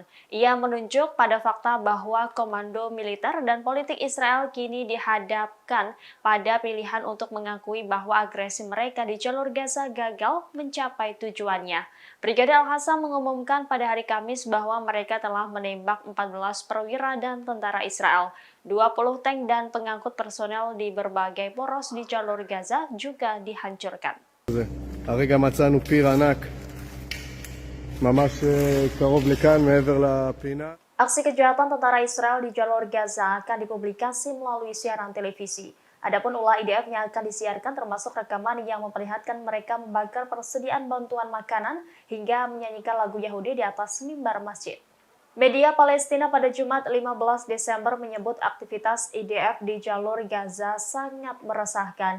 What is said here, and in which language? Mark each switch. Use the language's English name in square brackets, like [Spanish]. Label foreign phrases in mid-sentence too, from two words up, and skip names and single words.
[Indonesian] Ia menunjuk pada fakta bahwa komando militer dan politik Israel kini dihadapkan pada pilihan untuk mengakui bahwa agresi mereka di jalur Gaza gagal mencapai tujuannya. Brigade Al-Hassam mengumumkan pada hari Kamis bahwa mereka telah menembak 14 perwira dan tentara Israel. 20 tank dan pengangkut personel di berbagai poros di jalur Gaza juga dihancurkan. [Hebrew] הרגע מצאנו פיר ענק, ממש קרוב לכאן מעבר לפינה. [Indonesian] Aksi kejahatan tentara Israel di jalur Gaza akan dipublikasi melalui siaran televisi. Adapun ulah IDF yang akan disiarkan termasuk rekaman yang memperlihatkan mereka membakar persediaan bantuan makanan hingga menyanyikan lagu Yahudi di atas mimbar masjid. Media Palestina pada Jumat 15 Desember menyebut aktivitas IDF di jalur Gaza sangat meresahkan.